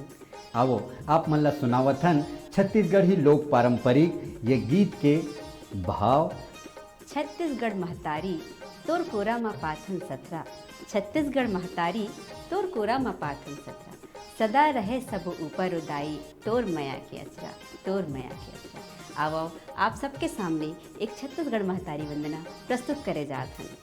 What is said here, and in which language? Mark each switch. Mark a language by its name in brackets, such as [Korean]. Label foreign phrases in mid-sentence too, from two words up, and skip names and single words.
[Chhattisgarhi] आओ आप मन ला सुनावथन छत्तीसगढ़ी लोक पारंपरिक ये गीत के भाव। छत्तीसगढ़ महतारी तोर कोरा मा पाथन सतरा, छत्तीसगढ़ महतारी तोर कोरा मा पाथन सतरा, सदा रहे सब ऊपर उदाई तोर मया के अचरा, तोर मया के अचरा। आओ आप सबके सामने एक छत्तीसगढ़ महतारी वंदना प्रस्तुत करे जात हन।